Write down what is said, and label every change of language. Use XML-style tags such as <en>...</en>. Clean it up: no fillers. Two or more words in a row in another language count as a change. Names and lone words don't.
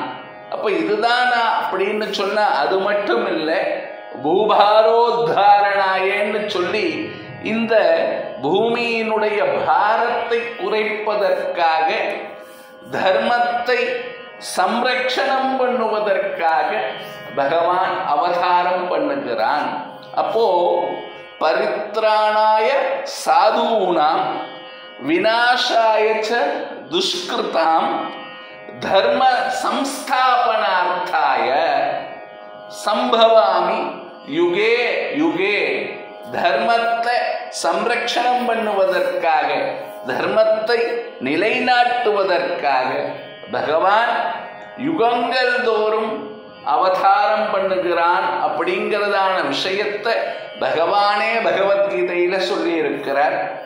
<ta>அப்ப இதுதான் அப்படின்னு சொன்னா அது மட்டும் இல்லை, பூபாரோத்தாரணாயன்னு சொல்லி இந்த பூமியினுடைய பாரத்தை குறைப்பதற்காக, தர்மத்தை சம்ரட்சணம் பண்ணுவதற்காக பகவான் அவதாரம் பண்ணுகிறான்.</ta> <sa>अप्पो परित्राणाय साधूनां विनाशाय च दुष्कृताम् धर्म संस्थापनार्थाय सम्भवामि युगे युगे</sa> <ta>தர்மத்தை சம்ரட்சணம் பண்ணுவதற்காக, தர்மத்தை நிலைநாட்டுவதற்காக பகவான் யுகங்கள் தோறும் அவதாரம் பண்ணுகிறான் அப்படிங்கிறதான விஷயத்தை பகவானே பகவத்கீதையில சொல்லி இருக்கிறார்.</ta>